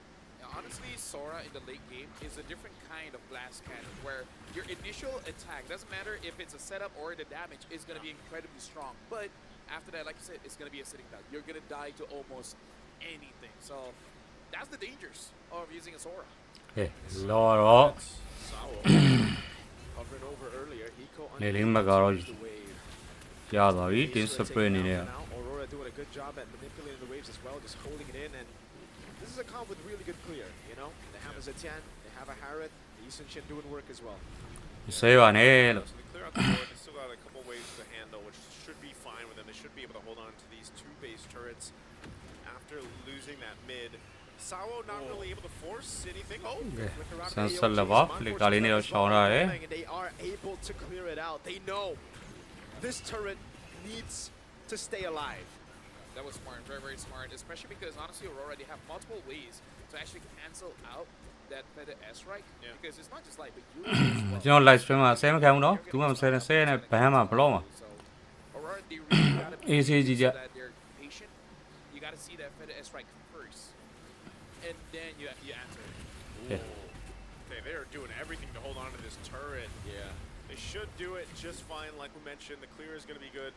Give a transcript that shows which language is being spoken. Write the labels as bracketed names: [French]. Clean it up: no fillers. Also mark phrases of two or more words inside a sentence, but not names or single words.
[English] Honestly, Sora in the late game is a different kind of blast cannon where your initial attack, doesn't matter if it's a setup or the damage, is going to be incredibly strong. But after that, like you said, it's going to be a sitting duck. You're going to die to almost anything. So that's the dangers of using a Sora. Okay, low [Burmese] တော့ [English] Hovering over earlier, Hiko [Burmese] နေလင်းမကတော့ရသွားပြီ Team Spirit အနေနဲ့ [English] Aurora doing a good job at manipulating the waves as well, just holding it in, and this is a comp with really good clear, you know? They have a Zetian, they have a Harrod, the Eastern Shin doing work as well. [Burmese] ဆေးပါနဲ့လို့ [English] So they clear out the board. They still got a couple waves to handle, which should be fine with them. They should be able to hold on to these two base turrets after losing that mid. Sawo not really able to force anything. Oh, flicker out of the AOG. [Burmese] ဆက်လက်ပါဖလစ်ကာလေးနဲ့တော့ရှောင်းရတယ် [English] And they are able to clear it out. They know this turret needs to stay alive. That was smart, very, very smart, especially because honestly, Aurora, they have multiple ways to actually cancel out that feather S-Strike, because it's not just light, but you as [Burmese] ကျွန်တော် [English] live stream [Burmese] မှာဆဲမခံဘူးနော်သူမှမဆဲနဲ့ဆဲနဲ့ဘန်းမှာဘလော့မှာ [English] Aurora, they really gotta be Easy, easy, so yeah. that they're patient. You gotta see that feather S-Strike first, and then you answer it. Yeah. Okay, they are doing everything to hold on to this turret. Yeah. They should do it just fine, like we mentioned. The clear is going to be good.